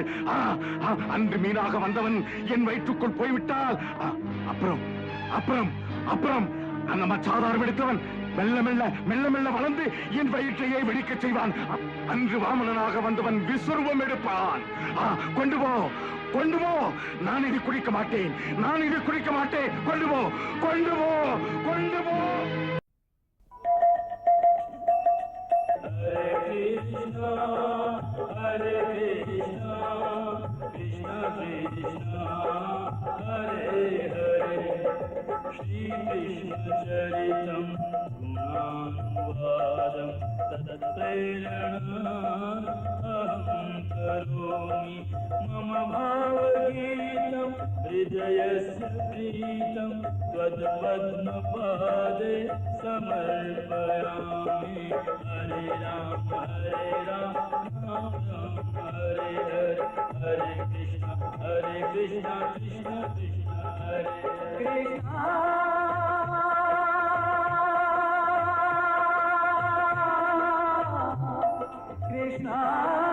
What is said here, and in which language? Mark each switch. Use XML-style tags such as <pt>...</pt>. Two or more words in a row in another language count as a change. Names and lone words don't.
<ta>அன்று மீனாக வந்தவன் என் வயிற்றுக்குள் போய்விட்டால் அப்புறம் அப்புறம் அப்புறம் அந்த மச்சாதாரம் எடுத்தவன் மெல்ல மெல்ல மெல்ல மெல்ல வளர்ந்து என் வயிற்றையே வெடிக்க செய்வான். அன்று வாமனனாக வந்தவன் விஸ்வரூபம் எடுப்பான். கொண்டு போ, கொண்டு போ. நான் இதை குடிக்க மாட்டேன், நான் இதை குடிக்க மாட்டேன். கொண்டு போ, கொண்டு போ, கொண்டு போ.</ta> <sa>श्रीकृष्णचरितं गुणानुवादं तत्प्रेरणा अहं यस्य प्रीतं त्वद्पद्मपादे समर्पयामि। हरे राम राम राम हरे हरे, हरे कृष्ण कृष्ण कृष्ण हरे कृष्ण। कृष्ण</sa>